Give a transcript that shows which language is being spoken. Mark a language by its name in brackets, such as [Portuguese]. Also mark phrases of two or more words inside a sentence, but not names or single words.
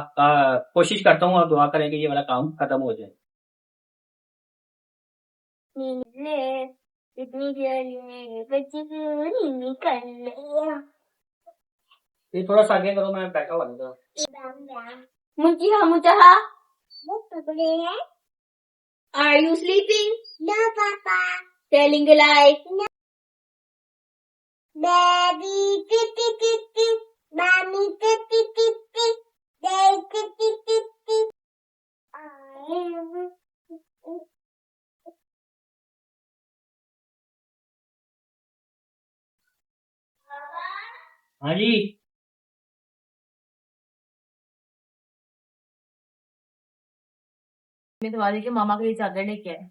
[Hindi] कोशिश करता हूँ और दुआ करेंगे ये वाला काम खत्म हो जाए। ये थोड़ा सा आगे करो, मैं बैठा हुआ [English] मुंचिहा Are you sleeping? No, Papa. Telling a lie? No. Baby, titi titi, mommy titi titi, daddy titi titi. [Hindi] हाँ जी। मैं तुम्हारी के मामा के लिए चादर लेके आए।